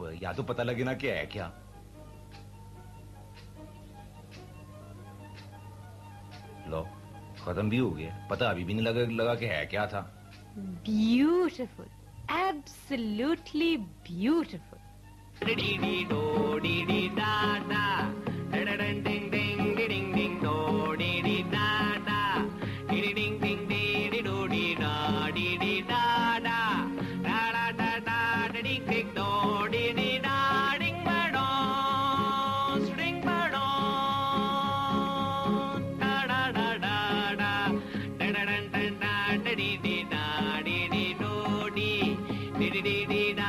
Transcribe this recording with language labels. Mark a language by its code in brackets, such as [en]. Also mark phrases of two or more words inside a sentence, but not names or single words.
[ur] یا تو پتہ لگے نا کہ ہے کیا۔ لو ختم بھی ہو گیا، پتہ ابھی بھی نہیں لگا کہ ہے کیا تھا۔ [en] beautiful, absolutely beautiful. ڈی ڈی ڈو ڈی ڈی دا دا، ڈن ڈنگ ڈنگ ڈنگ ڈنگ ڈو ڈی ڈی دا دا، ڈی ڈنگ ڈنگ ڈی ڈی ڈو ڈی دا ڈی ڈی دا دا، دا دا دا دا ڈنگ ڈنگ ڈو ڈی ڈی دا، ڈنگ بڑو سٹنگ بڑو، دا دا دا دا دا، ڈن ڈن ڈن ڈن ڈی ڈی دا ڈی ڈی ڈو ڈی ڈی ڈی ڈی